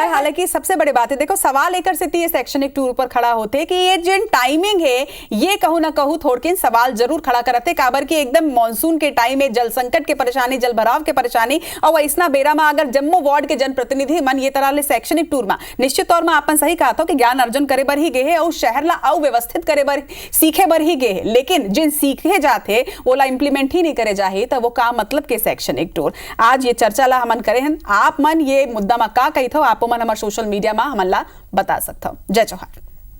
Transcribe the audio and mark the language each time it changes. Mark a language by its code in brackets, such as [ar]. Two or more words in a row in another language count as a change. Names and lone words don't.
[hne] हालांकि सबसे बड़ी बात है देखो सवाल लेकर से ये शैक्षणिक टूर पर खड़ा होते कि ये जिन टाइमिंग है ये कहूँ ना कहूँ थोड़किन सवाल जरूर खड़ा करते काबर की एकदम मानसून के टाइम में जल संकट के परेशानी, जल भराव के परेशानी और ऐसा बेरा में अगर जम्मू वार्ड के जनप्रतिनिधि मन ये तरह ले शैक्षणिक टूर में निश्चित तौर में अपन सही कहा था कि ज्ञान अर्जन करे बर ही गए और शहर ला अव्यवस्थित करे बर सीखे बर ही गए, लेकिन जिन सीखे जाते वो ला इंप्लीमेंट ही नहीं करे जाए तो वो का मतलब के शैक्षणिक टूर। आज ये चर्चा ला हमन करे हैं, आप मन ये मुद्दा में का कही थो आप मन हमारे सोशल मीडिया में हमन ला बता सकते हो। जय जोहार।